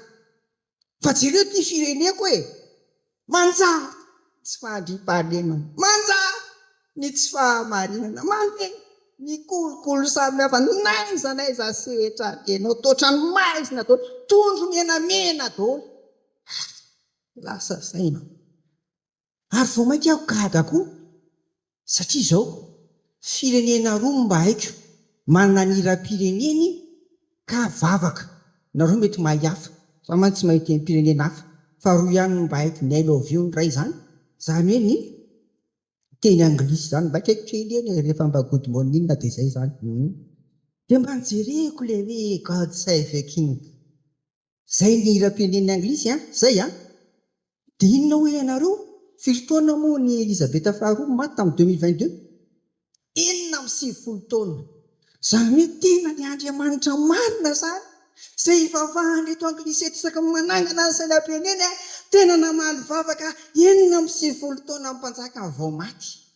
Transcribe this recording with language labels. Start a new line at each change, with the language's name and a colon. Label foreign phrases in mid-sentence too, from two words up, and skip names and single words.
Malagasy: Fa jereo ty fireneko manjary tsy fahadrim-pahalemana, manjary ny tsy fahamarinana, mandeha ny kolokolo samihafa, naiza sehatra anao totrany maizina daholo, tondro menamena daholo, lasa saina. Ary vao mainka aho gaga koa satria zao firenena roa mba haiko manana ny hiram-pireneny ka vavaka. Nareo mety mahay hafa, fa man tsy mahay teny pirenena hafa, fa roa ihany mba haiko, ny
English: I love you
Malagasy: ny ray zany hoe ny teny anglisy zany, mba kelikely eny rehefa mba
English: good morning
Malagasy: na de zay zany. De mba nijereko le hoe God save the king, zay ny hiram-pireneny anglisy zay de inona hoe ianareo firy taona moa ny Elizabeta faharoa maty tamin'ny 2022, 90 taona. Zany hoe tena ny Andriamanitra marina zany, zay ivavahany reto anglisy eto isaky manangana ny sainam-pireneny tena namaly vavaka 90 taona mpanjaka vao maty.